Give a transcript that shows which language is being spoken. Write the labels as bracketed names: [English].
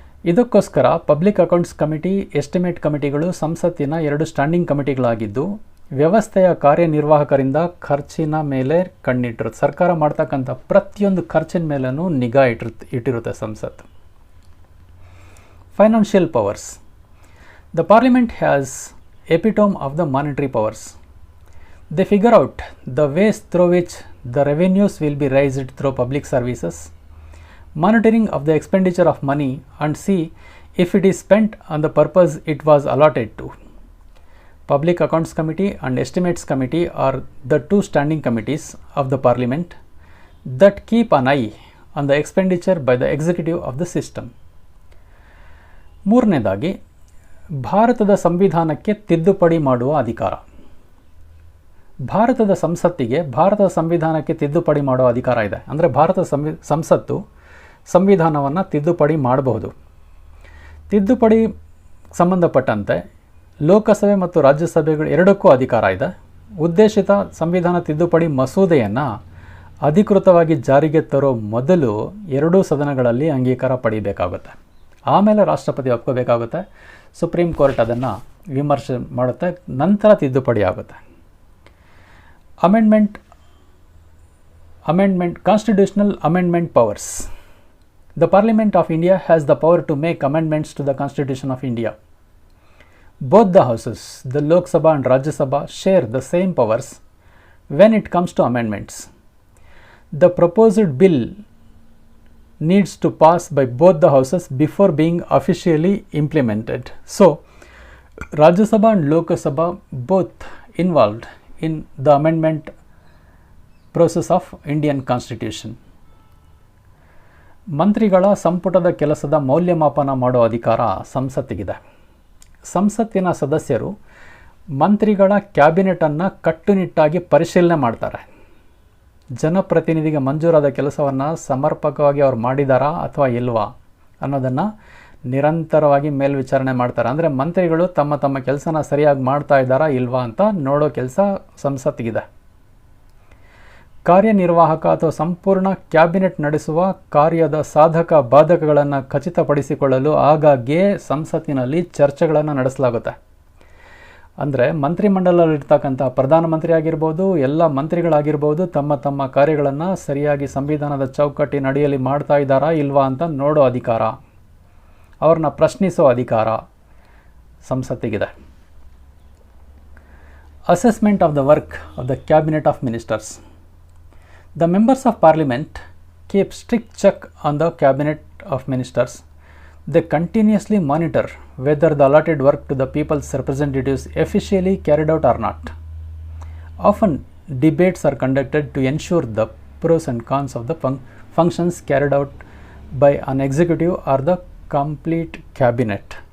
[Kannada] ಇದಕ್ಕೋಸ್ಕರ public accounts committee, estimate ಕಮಿಟಿಗಳು ಸಂಸತ್ತಿನ 2 standing ಕಮಿಟಿಗಳಾಗಿದ್ದು ವ್ಯವಸ್ಥೆಯ ಕಾರ್ಯನಿರ್ವಾಹಕರಿಂದ ಖರ್ಚಿನ ಮೇಲೆ ಕಣ್ಣಿಟ್ಟಿರುತ್ತೆ. ಸರ್ಕಾರ ಮಾಡ್ತಕ್ಕಂಥ ಪ್ರತಿಯೊಂದು ಖರ್ಚಿನ ಮೇಲೂ ನಿಗಾ ಇಟ್ಟಿರುತ್ತೆ ಸಂಸತ್ತು. [English] Financial powers. The parliament has epitome of the monetary powers. They figure out the ways through which the revenues will be raised through public services, monitoring of the expenditure of money and see if it is spent on the purpose it was allotted to. Public Accounts Committee and Estimates Committee are the 2 standing committees of the Parliament that keep an eye on the expenditure by the executive of the system. [Kannada] ಮೂರನೇದಾಗಿ ಭಾರತದ ಸಂವಿಧಾನಕ್ಕೆ ತಿದ್ದುಪಡಿ ಮಾಡುವ ಅಧಿಕಾರ. ಭಾರತದ ಸಂಸತ್ತಿಗೆ ಭಾರತದ ಸಂವಿಧಾನಕ್ಕೆ ತಿದ್ದುಪಡಿ ಮಾಡುವ ಅಧಿಕಾರ ಇದೆ. ಅಂದರೆ ಭಾರತದ ಸಂಸತ್ತು ಸಂವಿಧಾನವನ್ನು ತಿದ್ದುಪಡಿ ಮಾಡಬಹುದು. ತಿದ್ದುಪಡಿ ಸಂಬಂಧಪಟ್ಟಂತೆ ಲೋಕಸಭೆ ಮತ್ತು ರಾಜ್ಯಸಭೆಗಳು ಎರಡಕ್ಕೂ ಅಧಿಕಾರ ಇದೆ. ಉದ್ದೇಶಿತ ಸಂವಿಧಾನ ತಿದ್ದುಪಡಿ ಮಸೂದೆಯನ್ನು ಅಧಿಕೃತವಾಗಿ ಜಾರಿಗೆ ತರೋ ಮೊದಲು ಎರಡೂ ಸದನಗಳಲ್ಲಿ ಅಂಗೀಕಾರ ಪಡಿಬೇಕಾಗುತ್ತೆ. ಆಮೇಲೆ ರಾಷ್ಟ್ರಪತಿ ಒಪ್ಕೋಬೇಕಾಗುತ್ತೆ. ಸುಪ್ರೀಂ ಕೋರ್ಟ್ ಅದನ್ನು ವಿಮರ್ಶೆ ಮಾಡುತ್ತೆ. ನಂತರ ತಿದ್ದುಪಡಿ ಆಗುತ್ತೆ. [English] Amendment constitutional amendment powers. The Parliament of India has the power to make amendments to the Constitution of India. Both the houses, the Lok Sabha and Rajya Sabha, share the same powers when it comes to amendments. The proposed bill needs to pass by both the houses before being officially implemented. So, Rajya Sabha and Lok Sabha both involved in the amendment process of Indian Constitution. [Kannada] ಮಂತ್ರಿಗಳ ಸಂಪುಟದ ಕೆಲಸದ ಮೌಲ್ಯಮಾಪನ ಮಾಡೋ ಅಧಿಕಾರ ಸಂಸತ್ತಿಗಿದೆ. ಸಂಸತ್ತಿನ ಸದಸ್ಯರು ಮಂತ್ರಿಗಳ ಕ್ಯಾಬಿನೆಟನ್ನು ಕಟ್ಟುನಿಟ್ಟಾಗಿ ಪರಿಶೀಲನೆ ಮಾಡ್ತಾರೆ. ಜನಪ್ರತಿನಿಧಿಗೆ ಮಂಜೂರಾದ ಕೆಲಸವನ್ನು ಸಮರ್ಪಕವಾಗಿ ಅವ್ರು ಮಾಡಿದಾರಾ ಅಥವಾ ಇಲ್ವಾ ಅನ್ನೋದನ್ನು ನಿರಂತರವಾಗಿ ಮೇಲ್ವಿಚಾರಣೆ ಮಾಡ್ತಾರೆ. ಅಂದರೆ ಮಂತ್ರಿಗಳು ತಮ್ಮ ತಮ್ಮ ಕೆಲಸನ ಸರಿಯಾಗಿ ಮಾಡ್ತಾ ಇದ್ದಾರಾ ಇಲ್ವಾ ಅಂತ ನೋಡೋ ಕೆಲಸ ಸಂಸತ್ತಿಗಿದೆ. ಕಾರ್ಯನಿರ್ವಾಹಕ ಅಥವಾ ಸಂಪೂರ್ಣ ಕ್ಯಾಬಿನೆಟ್ ನಡೆಸುವ ಕಾರ್ಯದ ಸಾಧಕ ಬಾಧಕಗಳನ್ನು ಖಚಿತಪಡಿಸಿಕೊಳ್ಳಲು ಆಗಾಗ್ಗೆ ಸಂಸತ್ತಿನಲ್ಲಿ ಚರ್ಚೆಗಳನ್ನು ನಡೆಸಲಾಗುತ್ತೆ. ಅಂದರೆ ಮಂತ್ರಿಮಂಡಲದಲ್ಲಿರ್ತಕ್ಕಂಥ ಪ್ರಧಾನಮಂತ್ರಿ ಆಗಿರ್ಬೋದು, ಎಲ್ಲ ಮಂತ್ರಿಗಳಾಗಿರ್ಬೋದು, ತಮ್ಮ ತಮ್ಮ ಕಾರ್ಯಗಳನ್ನು ಸರಿಯಾಗಿ ಸಂವಿಧಾನದ ಚೌಕಟ್ಟಿನ ಅಡಿಯಲ್ಲಿ ಮಾಡ್ತಾ ಇದ್ದಾರಾ ಇಲ್ವಾ ಅಂತ ನೋಡೋ ಅಧಿಕಾರ, ಅವ್ರನ್ನ ಪ್ರಶ್ನಿಸೋ ಅಧಿಕಾರ ಸಂಸತ್ತಿಗಿದೆ. [English] Assessment of the work of the cabinet of ministers. The members of parliament keep strict check on the cabinet of ministers. They continuously monitor whether the allotted work to the people's representatives officially carried out or not. Often debates are conducted to ensure the pros and cons of the functions carried out by an executive or the complete cabinet.